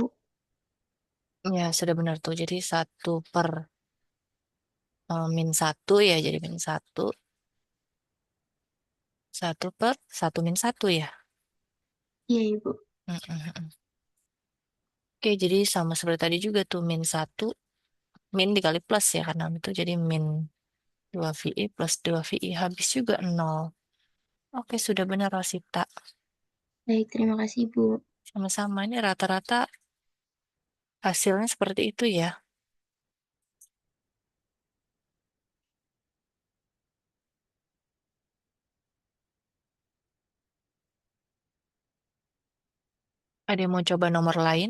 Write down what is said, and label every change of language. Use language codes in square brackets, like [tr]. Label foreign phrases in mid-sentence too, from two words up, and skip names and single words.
[id] Ya, sudah benar tuh. Jadi 1 per min 1 ya, jadi min 1. 1 per 1 min 1 ya. Iya, Ibu. Mm-mm. Oke, jadi sama seperti tadi juga tuh min 1. Min dikali plus ya, karena itu jadi min 2VI plus 2VI. Habis juga 0. Oke, sudah benar Rosita. Baik, terima kasih, Ibu. Sama-sama, ini rata-rata hasilnya seperti itu ya. Ada yang mau coba nomor lain?